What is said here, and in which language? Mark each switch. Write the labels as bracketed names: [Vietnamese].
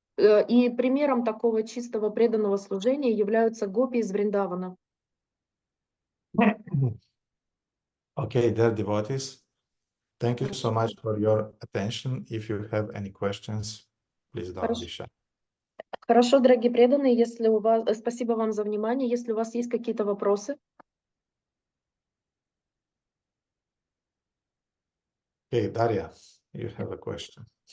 [Russian] И примером такого чистого преданного служения являются гопи из Вриндавана. [English] Okay, dear devotees, thank you so much for your attention. If you have any questions, please don't be shy. [Russian] Хорошо, дорогие преданные, если у вас, спасибо вам за внимание. Если у вас есть какие-то вопросы. [English] Okay, Darya, you have a question.